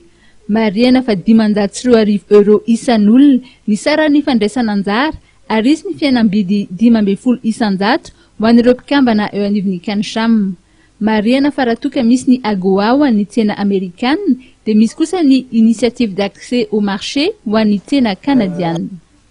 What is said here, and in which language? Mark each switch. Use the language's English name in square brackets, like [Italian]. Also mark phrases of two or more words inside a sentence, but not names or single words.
[Malagasy] Mariana fa 540 euro isan'olona ny sarany fandraisana anjara ary isy ny fihenam-bidy 500 isan-jato ho an'ireo mpikambana eo anivon'ny CanCham. Mariana fa raha toka misy ny AGOA ho an'ny tsena amerikana dia misy kosa ny [French] initiative d'accès au marché [Malagasy] ho an'ny tsena canadienne.